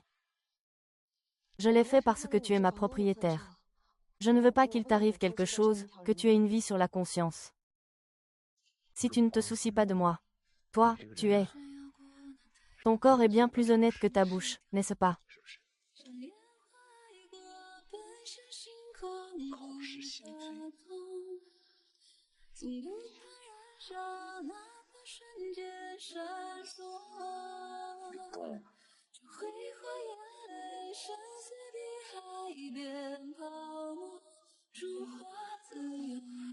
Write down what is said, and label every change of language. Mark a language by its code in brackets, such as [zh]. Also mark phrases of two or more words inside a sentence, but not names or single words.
[fr] Je l'ai fait parce que tu es ma propriétaire. Je ne veux pas qu'il t'arrive quelque chose, que tu aies une vie sur la conscience. Si tu ne te soucies pas de moi, toi, tu es. Ton corps est bien plus honnête que ta bouche, n'est-ce pas? [zh] 是不是？像烟花一过，奔向星光口是心非。总不怕燃烧，哪怕瞬间闪烁。这挥霍眼泪，深邃的海边泡沫，如花自由。